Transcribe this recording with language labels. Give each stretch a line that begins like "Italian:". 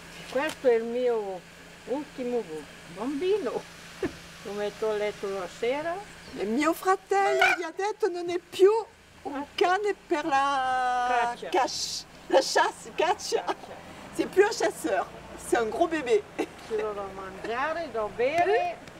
Italian: Questo è il mio ultimo bambino, lo metto a letto la sera. Il mio fratello gli ha detto non è più un cane per
French: la cache, la chasse,
Italian: caccia.
French: C'est plus un chasseur, c'est un gros bébé.
Italian: Ci do da mangiare, da bere.